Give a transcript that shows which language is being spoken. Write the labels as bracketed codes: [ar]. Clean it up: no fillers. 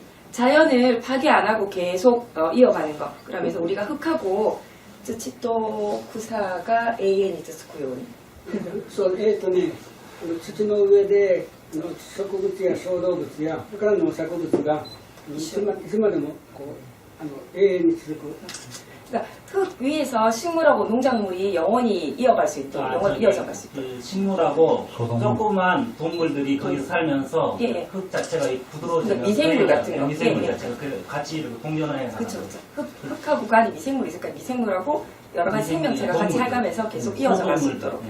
[ko] 자연을 파괴 안 하고 계속 이어가는 거. 그러면서 우리가 흙하고 쯔치또 구사가 [ja] 永遠に続くように. そうね土の上で植物や小動物やそれから農作物がいつまでもこう永遠に続く. [ko] 그러니까 흙 위에서 식물하고 농작물이 영원히 이어갈 수 있도록 영원히 이어져갈 수 있도록. 그 식물하고 조그만 동물들이 거기서 살면서 흙 자체가 부드러워지면 미생물 같은 거. 미생물 자체가 같이 이렇게 공존을 해서. 그렇죠. 흙하고 간이 미생물이 있으니까 미생물하고 여러 가지 생명체가 같이 살가면서 계속 이어져갈 수 있도록.